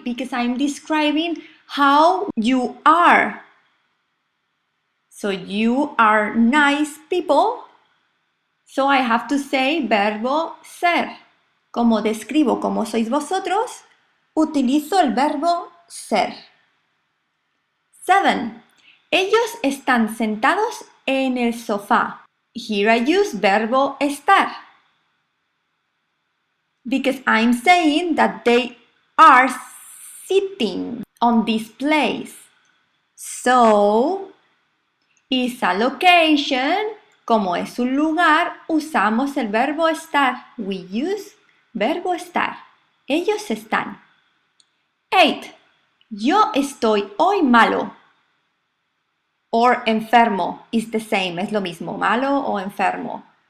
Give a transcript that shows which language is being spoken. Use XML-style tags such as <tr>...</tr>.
<en>Because I'm describing how you are. So you are nice people. So I have to say verbo ser.</en> <es>Como describo cómo sois vosotros, utilizo el verbo ser. 7. Ellos están sentados en el sofá.</es> <en>Here I use verbo estar. Because I'm saying that they are sitting on this place. So, is a location.</en> <es>Como es un lugar, usamos el verbo estar.</es> <en>We use verbo estar.</en> <es>Ellos están.</es> <en>8.</en> <es>Yo estoy hoy malo.</es> <en>Or enfermo is the same,</en> <es>es lo mismo, malo o enfermo.</es>